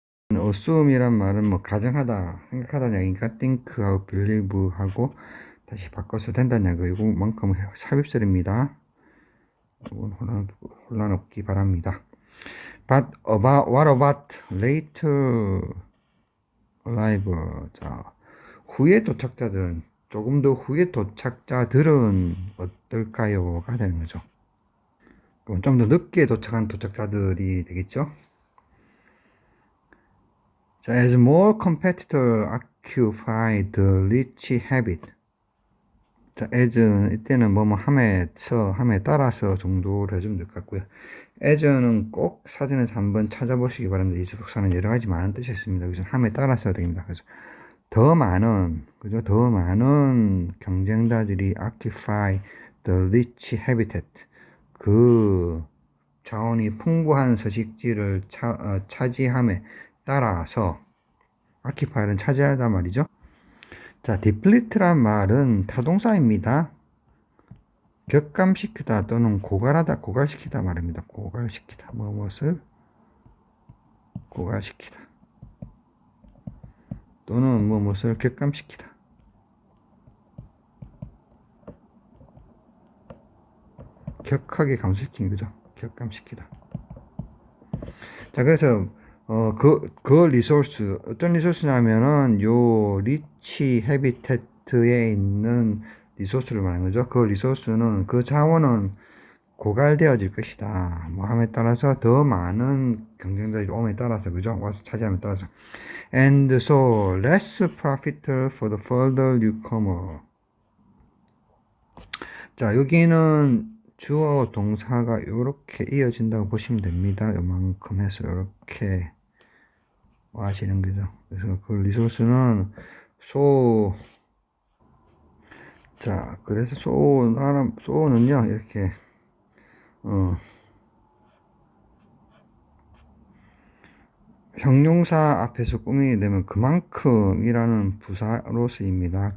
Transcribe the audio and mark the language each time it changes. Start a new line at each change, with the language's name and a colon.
Korean: assume이란 말은 뭐 가정하다, 생각하다는 얘기니까 think하고 believe하고 다시 바꿔서 된다는 얘기. 이거만큼 삽입설입니다. 이건 혼란 없기 바랍니다.
English: But about, what about later arrival?
Korean: 자, 후에 도착자들은, 조금 더 후에 도착자들은 어떨까요?가 되는 거죠. 그럼 좀 더 늦게 도착한 도착자들이 되겠죠.
English: 자, as more competitors occupy the rich habit.
Korean: 자, as 이때는 뭐뭐 함에 따라서 정도를 해주면 될 것 같고요. as는 꼭 사전에서 한번 찾아보시기 바랍니다. 이 접속사는 여러 가지 많은 뜻이 있습니다. 그래서 함에 따라서 됩니다. 그래서 더 많은, 그죠? 더 많은 경쟁자들이
English: occupy the rich habitat.
Korean: 그 자원이 풍부한 서식지를 차지함에 따라서 occupy는 차지하다 말이죠. 자, deplete란 말은 타동사입니다. 격감시키다 또는 고갈하다, 고갈시키다 말입니다. 고갈시키다, 무엇을 고갈시키다 또는 무엇을 격감시키다. 격하게 감소시키는 거죠. 격감시키다. 자, 그래서 그 리소스 어떤 리소스냐면은 요 리치 해비태트에 있는 리소스를 말하는 거죠. 그 리소스는 그 자원은 고갈되어질 것이다. 뭐 함에 따라서 더 많은 경쟁자들이 오에 따라서 그죠? 와서 차지함에 따라서
English: and so less profitable for the further newcomer.
Korean: 자, 여기는 주어 동사가 이렇게 이어진다고 보시면 됩니다. 요만큼 해서 이렇게 하시는 거죠. 그래서 그 리소스는 자, 그래서 소는요 이렇게 형용사 앞에서 꾸미게 되면 그만큼이라는 부사로 쓰입니다.